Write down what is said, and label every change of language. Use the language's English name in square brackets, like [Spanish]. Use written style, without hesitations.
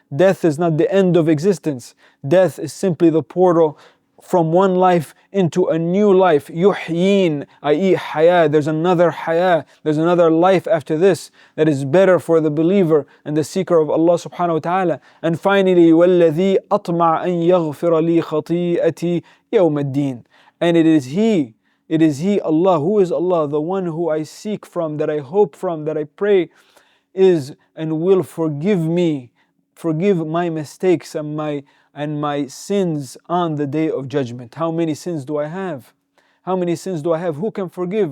[English] Death is not the end of existence. Death is simply the portal from one life into a new life. يُحْيِينَ, i.e. haya, there's another haya, there's another life after this that is better for the believer and the seeker of Allah subhanahu wa ta'ala. And finally, [Arabic] وَالَّذِي أَطْمَعَ أَن يَغْفِرَ لِي خَطِيئَتِي يَوْمَ الدِّينِ, [English] and it is He It is He, Allah. Who is Allah? The one who I seek from, that I hope from, that I pray is and will forgive me, forgive my mistakes and my sins on the day of judgment. How many sins do I have? How many sins do I have? Who can forgive?